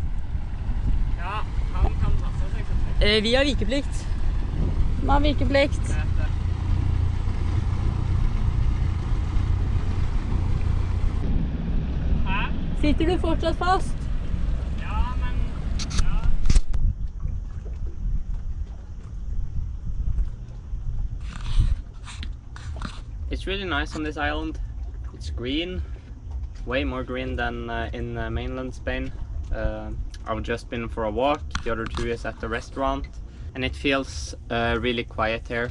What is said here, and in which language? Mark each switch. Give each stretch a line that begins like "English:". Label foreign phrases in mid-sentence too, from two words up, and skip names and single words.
Norwegian: Ja, han kan passe seg selvfølgelig. Vi har vikeplikt. Vi har vikeplikt. Hæ? Sitter du fortsatt fast? Ja, men... Ja.
English: It's really nice on this island. It's green. Way more green than in mainland Spain. I've just been for a walk, the other two is at the restaurant, and it feels really quiet here.